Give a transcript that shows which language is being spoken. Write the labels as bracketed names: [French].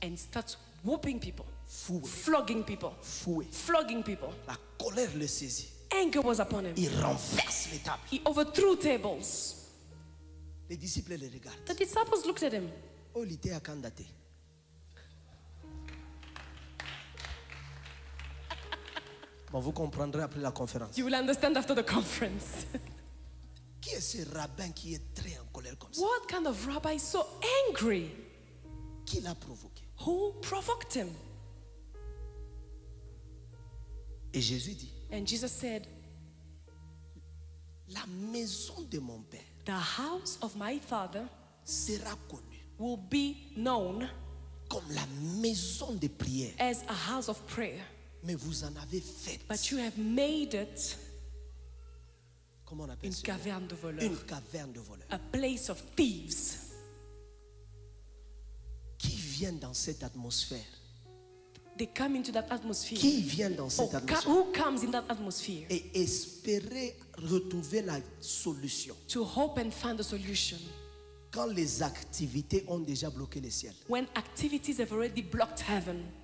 [English] and starts whooping people, [French] Fouet, [English] flogging people, [French] fouet. [English] flogging people. [French] La colère le saisit. [English] Anger was upon him. [French] Il renverse les tables. [English] He overthrew tables. [French] Les disciples le regardent. [English] The disciples looked at him. [French] Oh, il était à candidater. Bon, vous comprendrez après la conférence. [English] You will understand after the conference. [French] Qui est ce rabbin qui est très en colère comme ça? [English] What kind of rabbi is so angry? [French] Qui l'a provoqué? [English] Who provoked him? [French] Et Jésus dit, [English] And Jesus said, [French] la maison de mon Père [English] the house of my father [French] sera connue [English] will be known [French] comme la maison de prière. [English] as a house of prayer. [French] Mais vous en avez fait [English] But you have made it [French] Comment on appelle Une ça? caverne de voleurs. Une caverne de voleurs. [English] A place of thieves. [French] Qui vient dans cette atmosphère? [English] They come into that atmosphere. [French] Qui vient dans cette atmosphère? [English] Who comes in that atmosphere? [French] Et espérer retrouver la solution. [English] To hope and find a solution. [French] Quand les activités ont déjà bloqué le ciel. [English] When activities have already blocked heaven.